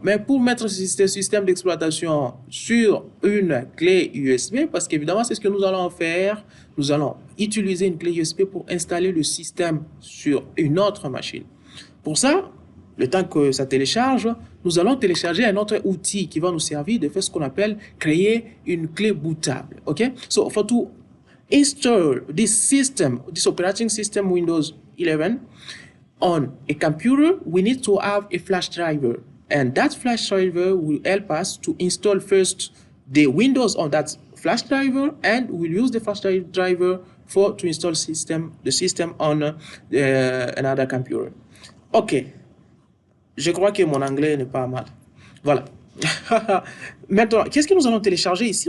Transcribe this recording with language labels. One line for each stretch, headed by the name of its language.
French: Mais pour mettre ce système d'exploitation sur une clé USB, parce qu'évidemment, c'est ce que nous allons faire, nous allons utiliser une clé USB pour installer le système sur une autre machine. Pour ça, le temps que ça télécharge, nous allons télécharger un autre outil qui va nous servir de faire ce qu'on appelle créer une clé bootable. OK?
English: So, for to install this operating system Windows 11, on a computer, we need to have a flash driver, and that flash driver will help us to install first the Windows on that flash driver, and we'll use the flash driver to install the system on another computer. OK.
French: Je crois que mon anglais n'est pas mal. Voilà. Maintenant, qu'est-ce que nous allons télécharger ici?